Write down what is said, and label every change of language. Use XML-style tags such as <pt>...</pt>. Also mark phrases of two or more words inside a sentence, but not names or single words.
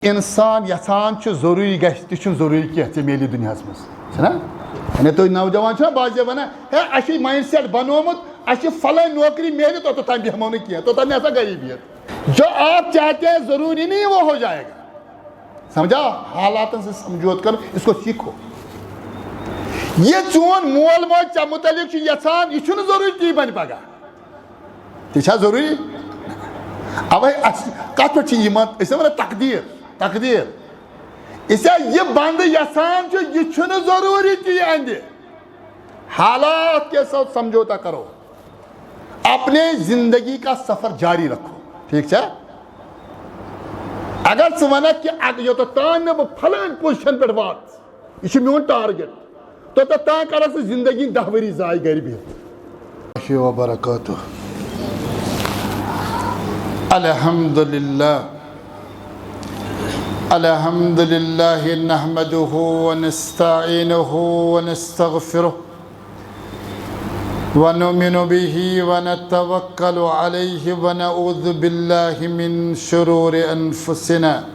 <ks>انسان یژھان ضروری گژھِ تہِ چھُنہٕ ضروری کینٛہہ ژےٚ میلی دُنیاہس منٛز چھُنا یعنی تُہۍ نوجوان چھُنا بعضے ونان ہے اَسہِ چھُ</ks> <en>mind set</en> <ks>بنومُت اَسہِ چھِ فلٲنۍ نوکری میلہِ توٚتام بیٚہمو نہٕ کینٛہہ توٚتام ہسا گری بِہِتھ</ks> <ur>جو آپ چاہتے ہیں ضروری نہیں وہ ہو جائے گا سمجھا حالاتن سے سمجھوت کر اس کو سیکھو</ur> <ks>یہ چون مول موج ژےٚ متعلق چھُ یژھان یہِ چھُنہٕ ضروری تی بنہِ پگاہ تہِ چھا ضروری اوے کتھ پٮ۪ٹھ چھِ یِوان أسۍ چھِ ونان تقدیٖر اس یہ بند یژھان چھُ یہِ چھُنہٕ ضروری تی اندِ</ks> <ur>حالات کے ساتھ سمجھوتا کرو اپنے زندگی کا سفر جاری رکھو</ur> <ks>ٹھیک چھا اگر ژٕ ونکھ کہ یوٚتام نہٕ بہٕ فلٲنۍ پوزیشن پٮ۪ٹھ وات یہِ چھُ میون ٹارگیٹ توٚتام کرکھ ژٕ زندگی 10 ؤری ضایع گرِ بِہِتھ وبرکاتہ</ks> <ar>الحمد لله نحمده ونستعينه ونستغفره ونؤمن به ونتوكل عليه ونعوذ بالله من شرور أنفسنا</ar>